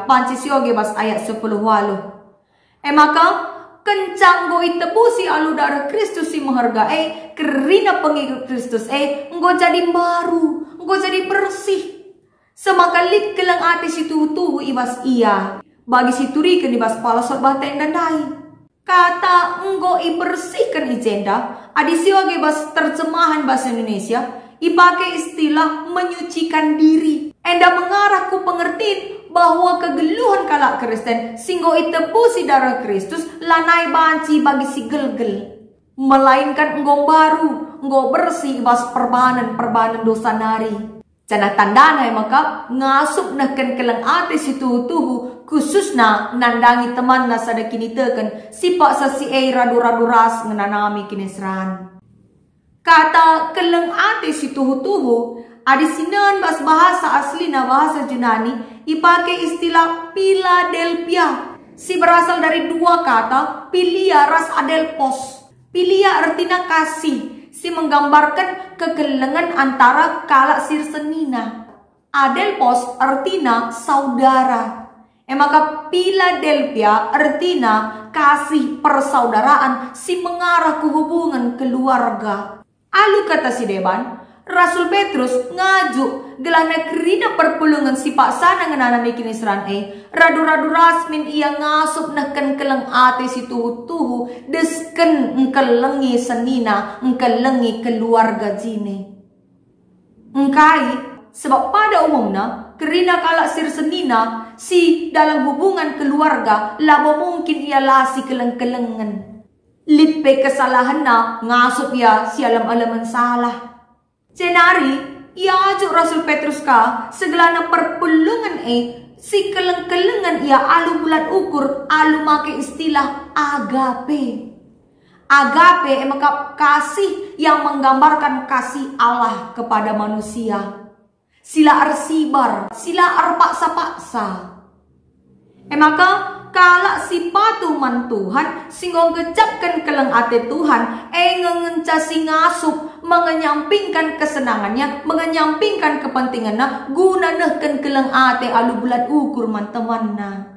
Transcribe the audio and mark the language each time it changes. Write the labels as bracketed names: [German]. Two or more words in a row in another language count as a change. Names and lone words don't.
[Batak Karo] Panci sioge bas ayat 10 walu. Maka kencang go itebusi alu darah Kristus si maharga kerina pengikut Kristus enggo jadi baru, enggo jadi bersih. Semakalit kelang ati si tuhu ibas iya bagi si turikan ibas palasot bateng dan dai. Kata enggo ibersihkan ijenda adisio ibas [Indonesian] terjemahan bahasa Indonesia [Batak Karo] ipakai istilah [Indonesian] menyucikan diri. [Batak Karo] Enda mengarah ku [Indonesian] pengertian bahwa [Batak Karo] kegeluhan kalak Kristen singgo itebusi darah Kristus lanai banci bagi si gelgel. Melainkan enggong baru, enggong bersih bas perbanan dosa nari. Cana tandana maka ngasup nahkan kelang ate si tuhu khususna nandangi teman na sada kini teken sipak sa si radu-radu ras ngenanami kinesran. Kata kelang ate si tuhu adisinan bas bahasa asli na bahasa Yunani ipakai istilah Philadelphia. Si berasal dari dua kata Philia ras adelpos. Philia artinya kasih. Si menggambarkan kegelengan antara kalak sirsenina. [Indonesian] Adelpos artinya saudara. Maka Philadelphia artinya [Batak Karo] kasih persaudaraan si mengarah [Indonesian] ke hubungan keluarga. [Batak Karo] Alu kata si Deban, Rasul Petrus ngaju gelana kerina perpulungan si paksana ngenanami kinisran radu-radu rasmin ia ngasup nahkan kelang ate si tuhu desken engkelengi senina engkelengi keluarga jine. Engkai [Indonesian] sebab pada umumnya [Batak Karo] kerina kalak sir senina si dalam hubungan keluarga labo mungkin ia lasi keleng-kelengan. Lipe kesalahan na ngasup ia si alam-alaman salah. Senari, ia ajuk Rasul Petrus ka segelana perpulungan si keleng-kelengan ia alu bulat ukur alu make istilah agape. [Indonesian] Agape maka kasih yang menggambarkan kasih Allah kepada manusia. [Batak Karo] Sila arsibar, sila arpaksa-paksa. Maka kalak si patuman Tuhan singgo gecapkan kelang ate Tuhan ngengenca si ngasup [Indonesian] mengenyampingkan kesenangannya mengenyampingkan kepentingannya [Batak Karo] guna nehken kelang ate alu bulat ukur man temanna.